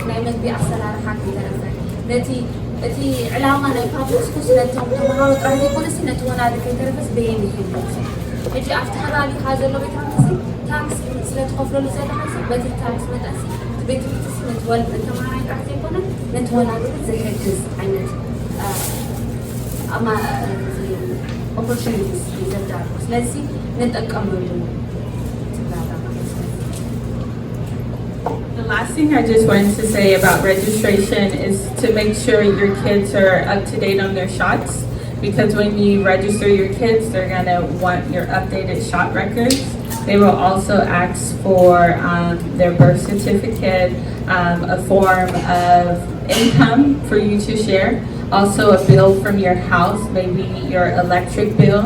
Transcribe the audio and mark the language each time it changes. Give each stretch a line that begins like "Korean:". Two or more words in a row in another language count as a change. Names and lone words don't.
Tigrinya: ናይ ምግቢ ኣሰራርሓ ክተረፈ ነቲ እቲ ዕላማ ናይ
English: public school
Tigrinya: ስለቶም ተምሃሮ ጥራሕ ዘይኮነሲ ነቲ ወላዲ ከይተረፈስ በየን ይሕልሲ ሕጂ ኣብቲ ከባቢኻ ዘሎ ቤት ትምህርቲ ታክስ ስለትኸፍለሉ ዘለካ በቲ ታክስ መጠንሲ ቤት ትምህርቲ ነቲ ተምሃራይ ጥራሕ ዘይኮነ ነቲ ወላዲ ዘሕግዝ ዓይነት opportunities ይዘዳሉ ስለዚ ንጠቀመሉ
English: The last thing I just wanted to say about registration is to make sure your kids are up to date on their shots, because when you register your kids, they're going to want your updated shot records. They will also ask for their birth certificate, a form of income for you to share, also a bill from your house, maybe your electric bill.